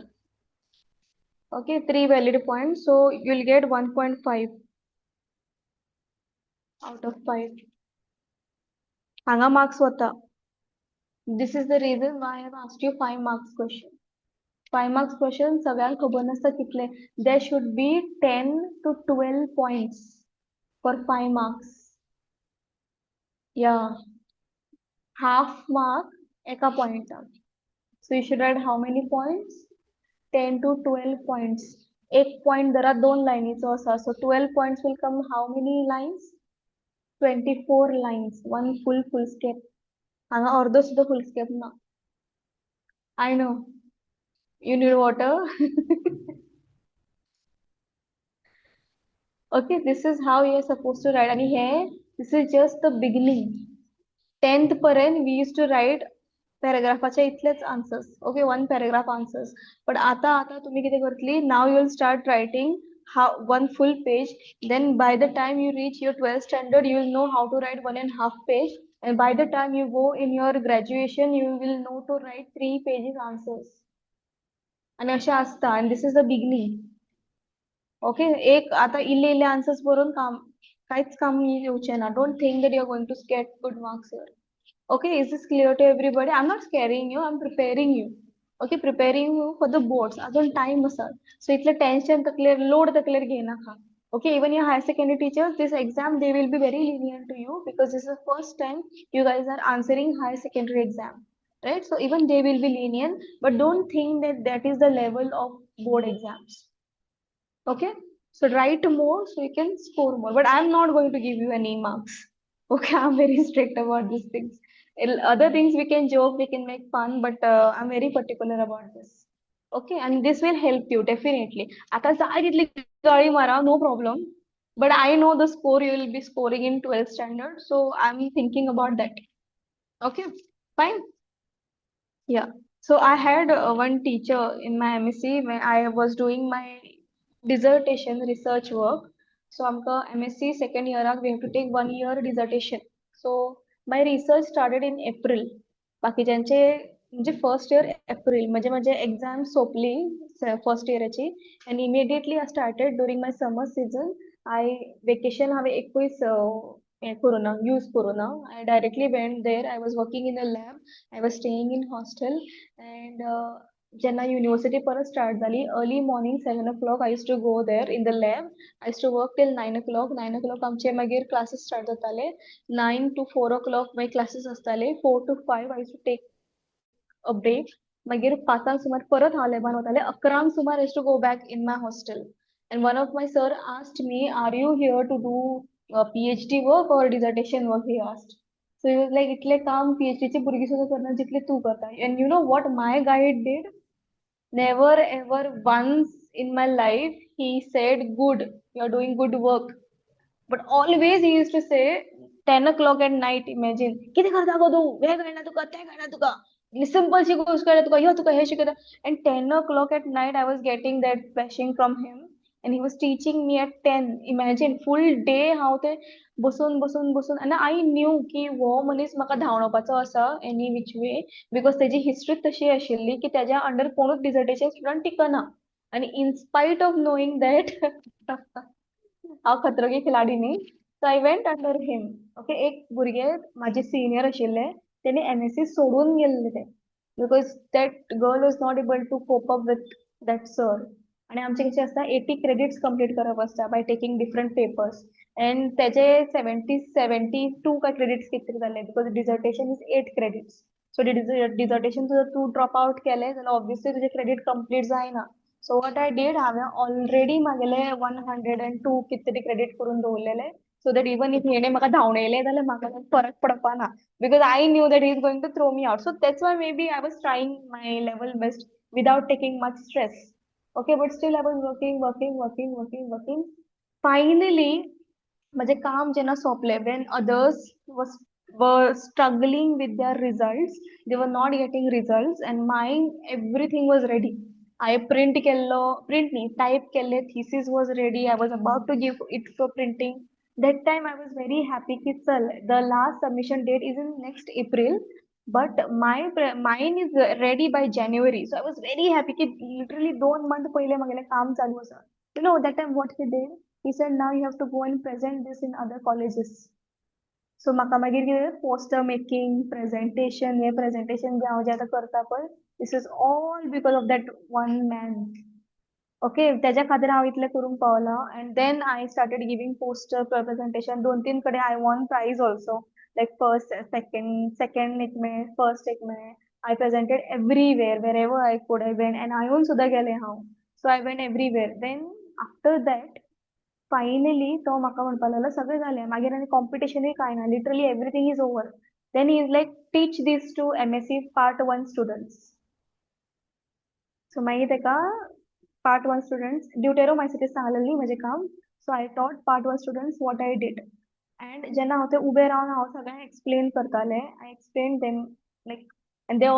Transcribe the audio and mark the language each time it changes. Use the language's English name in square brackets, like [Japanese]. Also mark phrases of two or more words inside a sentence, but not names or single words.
[English] Okay, 3 valid points, so you'll get 1.5 out of 5. [Konkani] हांगा marks होता. [English] This is the reason why I have asked you 5 marks question. 5 marks question [Konkani] सगळ्यांक खबर नासता कितले. [English] There should be 10 to 12 points for 5 marks. Yeah, half mark एका point. So you should write how many points? 10 to 12 points. [Konkani] एक point जरा 2 लाईनीचो असा. [English] So 12 points will come how many lines? 24 lines. One full step. [Konkani] हांगा अर्धो सुद्धा [English] full step [Konkani] ना. [English] I know. You need water. Okay, this is how you are supposed to write. And here, this is just the beginning. 10th पर्यंत we used to write paragraphaच्या इतलेच answers. Okay, one paragraph answers. [Konkani] But आता तुम्ही किती करतली? [English] Now you will start writing one full page. Then by the time you reach your 12th standard, you will know how to write 1.5 page. And by the time you go in your graduation, you will know to write 3 pages answers. [Konkani] आणि अशें असता. [English] And this is the beginning. ओके, [Konkani] एक आता इल्ले इल्ले आन्सर्स बरोवन काहीच काम येवचे ना. [English] don't think that you are going to get good marks here. Okay, is this clear to everybody? I'm not scaring you, I'm preparing you. Okay, preparing you for the boards. [Konkani] अजून time आसा. So इतले tension तकलेर load तकलेर घेनाका. [English] Okay, even your higher secondary teachers, this exam they will be very lenient to you because this is the first time you guys are answering higher secondary exam, right? So even they will be lenient, but don't think that that is the level of board exams. Okay, so write more so you can score more, but I'm not going to give you any marks. Okay, I'm very strict about these things. Other things we can joke, we can make fun, but I'm very particular about this. Okay, and this will help you definitely. [Konkani] आता सांगितली गाडी मारा, [English] no problem. But I know the score you will be scoring in 12th standard, so I'm thinking about that. Okay, fine. Yeah. So I had one teacher in my MSc when I was doing my dissertation research work. So आमका MSc second year we have to take 1 year dissertation. So my research started in April. [Konkani] बाकीच्यांचे म्हणजे [English] first year [Konkani] एप्रिल म्हणजे माझे एक्झाम सोंपली फर्स्ट इयराची [English] and immediately I started during my summer season. I vacation [Konkani] हांवें एकूच करूना यूज करूना. [English] I directly went there. I was working in a lab. I was staying in hostel and जेन्ना university परत start जाली early morning 7 o'clock I used to go there in the lab. I used to work till 9 o'clock. 9 o'clock [Konkani] आमचे मागीर [English] classes start जाताले. 9 to 4 o'clock my classes आसताले. 4 to 5 I used to take a break. [Konkani] मागीर 5 सुमार परत हांव लॅबान वतालें. [English] 11 सुमार I used to go back in my hostel. And one of my sir asked me, "Are you here to do PhD work or dissertation work?" He asked. So he was like, [Konkani] "इतले काम PhD ची भुरगीं सुद्दां करना जितले तू करता." [English] And you know what my guide did? Never ever once in my life he said, "Good, you're doing good work." But always he used to say 10 o'clock at night, imagine, [Konkani] किती करता गो तू हे कळना तुका ते कळना तुका सिंपल शी गोष्ट कळना तुका हे शिकयता [English] and 10 o'clock at night I was getting that bashing from him and he was teaching me at 10. Imagine full day [Konkani] हांव ते बसून [English] and I knew [Konkani] की हो मनीस म्हाका धांवडोवपाचो आसा [English] any which way because [Konkani] तेजी हिस्ट्री तशी आशिल्ली की तेज्या अंडर कोणूच [English] dissertation student [Konkani] टिकना [English] and in spite of knowing that [Konkani] हांव खतरो के खिलाडी न्ही [English] so I went under him okay [Konkani] एक भुरगे माझे सिनियर आशिल्ले तेणी MSc सोडून गेल्ले ते [English] because that girl was not able to cope up with that sir [Konkani] आणि आमचे कशें आसता 80 [English] credits complete [Konkani] करप आसता [English] by taking different papers and [Konkani] तेजे 72 काय क्रेडिट्स कितें तरी जाल्ले [English] because dissertation is 8 credits so dissertation [Konkani] जर तूं [English] drop out [Konkani] केलें जाल्यार ऑब्वियसली तुजें [English] credit complete [Konkani] जायना [English] so what I did [Konkani] हांवें ऑलरेडी म्हागेले 102 कितें तरी क्रेडिट करून दवरलेले [English] so that even if [Konkani] हेणे म्हाका धांवडयलें जाल्यार म्हाका फरक पडपा ना [English] because I knew that he is going to throw me out. So that's why maybe I was trying my level best without taking much stress. Okay, but still I was working. Finally, [Konkani] माझे काम जेन्ना सोंपलें [English] when others were struggling with their results, they were not getting results, and mine everything was ready. I print केल्लो print न्ही type केल्ले thesis was ready. I was about to give it for printing. That time I was very happy [Konkani] की चल [English] the last submission date is in next April. But mine is ready by January. So I was very happy की literally 2 months [Konkani] पहिले म्हगेलें काम चालू आसा. [English] You know that time what he did? He said now you have to go and present this in other colleges. [Konkani] So म्हाका मागीर कितें [English] poster making, [Konkani] presentation, हे presentation जे हांव जे आतां करता पळय, [English] this is all because of that one man. Okay, [Konkani] तेज्या खातीर हांव इतलें करूंक पावलां [English] and then I started giving poster presentation 2-3 कडेन I won prize also like first second [Konkani] एक मेळ्ळें [English] first [Konkani] एक मेळ्ळें [English] I presented everywhere wherever I could I went and [Konkani] हांवें सुद्दां गेलें हांव [English] so I went everywhere then after that finally [Konkani] तो म्हाका म्हणपाक लागलो सगळें जालें मागीर आनी कॉम्पिटिशनूय कांय ना [English] literally everything is over then he is like teach this to MSc part 1 students so [Konkani] मागीर तेका [English] part 1 students deuteromycetes [Konkani] सांगलेली म्हजें काम [English] so I taught part 1 students what I did and [Konkani] जेन्ना हांव थंय उबें रावन हांव सगळ्यांक एक्सप्लेन करतालें [English] I explained them like and they